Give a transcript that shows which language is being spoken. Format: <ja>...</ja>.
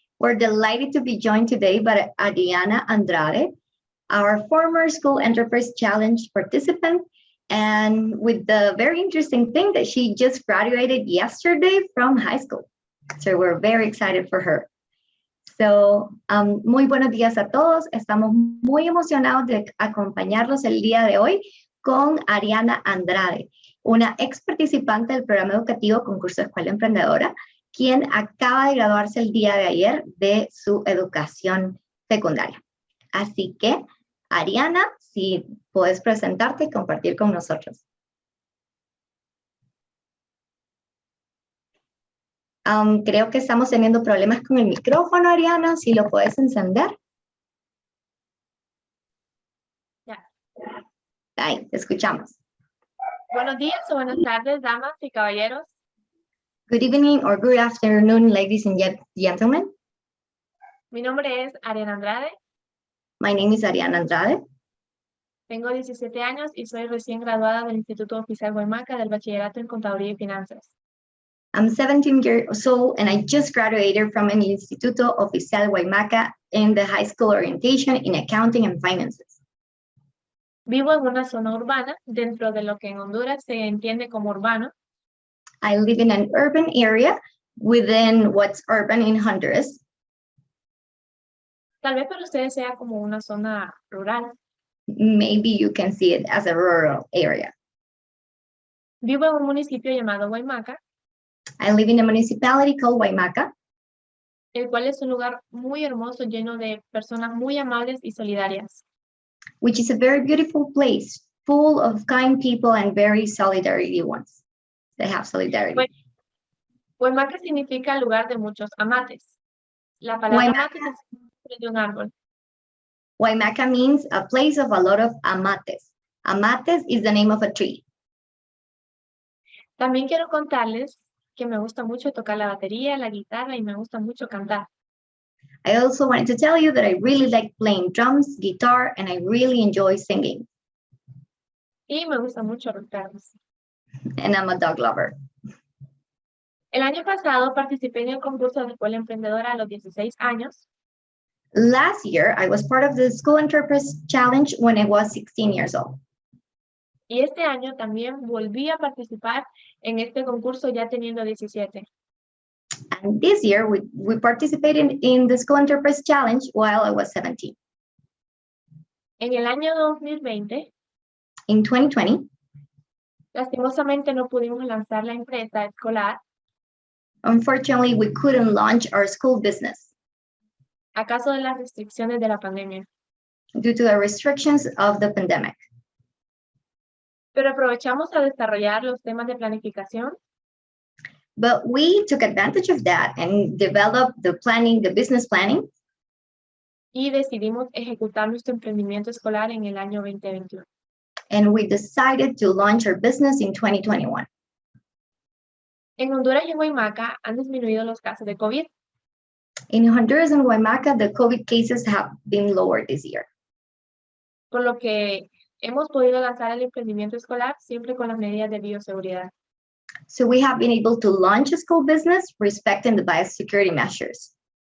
<en>We're delighted to be joined today by Ariana Andrade, our former School Enterprise Challenge participant, and with the very interesting thing that she just graduated yesterday from high school. So we're very excited for her.</en> <es>So, muy buenos días a todos. Estamos muy emocionados de acompañarlos el día de hoy con Ariana Andrade, una ex participante del programa educativo Concurso Escuela Emprendedora, quien acaba de graduarse el día de ayer de su educación secundaria. Así que, Ariana, si puedes presentarte y compartir con nosotros. Creo que estamos teniendo problemas con el micrófono, Ariana, si lo puedes encender. Ya. Ahí, te escuchamos. Buenos días o buenas tardes, damas y caballeros.</es> <en>Good evening or good afternoon, ladies and gentlemen.</en> <es>Mi nombre es Ariana Andrade,</es> <en>My name is Ariana Andrade.</en> <es>tengo 17 años y soy recién graduada del Instituto Oficial Guaymaca del Bachillerato en Contaduría y Finanzas.</es> <en>I'm 17 years old and I just graduated from an Instituto Oficial Guaymaca in the high school orientation in accounting and finances.</en> <es>Vivo en una zona urbana dentro de lo que en Honduras se entiende como urbano.</es> <en>I live in an urban area within what's urban in Honduras.</en> <es>Tal vez para ustedes sea como una zona rural.</es> <en>Maybe you can see it as a rural area.</en> <es>Vivo en un municipio llamado Guaymaca,</es> <en>I live in a municipality called Guaymaca,</en> <es>el cual es un lugar muy hermoso lleno de personas muy amables y solidarias.</es> <en>which is a very beautiful place, full of kind people and very solidarity ones. They have solidarity.</en> <es>Guaymaca significa lugar de muchos amates. La palabra Guaymaca. amates es el nombre de un árbol.</es> <en>Guaymaca means a place of a lot of amates. Amates is the name of a tree.</en> <es>También quiero contarles que me gusta mucho tocar la batería, la guitarra y me gusta mucho cantar.</es> <en>I also wanted to tell you that I really like playing drums, guitar, and I really enjoy singing.</en> <es>Y me gusta mucho los perros.</es> <en>And I'm a dog lover.</en> <es>El año pasado participé en el concurso de Escuela Emprendedora a los 16 años</es> <en>Last year, I was part of the School Enterprise Challenge when I was 16 years old.</en> <es>y este año también volví a participar en este concurso ya teniendo 17.</es> <en>And this year, we participated in the School Enterprise Challenge while I was 17.</en> <es>En el año 2020,</es> <en>In 2020,</en> <es>lastimosamente no pudimos lanzar la empresa escolar</es> <en>unfortunately, we couldn't launch our school business</en> <es>a causa de las restricciones de la pandemia.</es> <en>due to the restrictions of the pandemic.</en> <es>Pero aprovechamos a desarrollar los temas de planificación</es> <en>But we took advantage of that and developed the planning, the business planning,</en> <es>y decidimos ejecutar nuestro emprendimiento escolar en el año 2021.</es> <en>and we decided to launch our business in 2021.</en> <es>En Honduras y en Guaymaca han disminuido los casos de COVID.</es> <en>In Honduras and Guaymaca, the COVID cases have been lower this year.</en> <es>por lo que hemos podido lanzar el emprendimiento escolar siempre con las medidas de bioseguridad.</es> <en>So we have been able to launch a school business respecting the biosecurity measures.</en>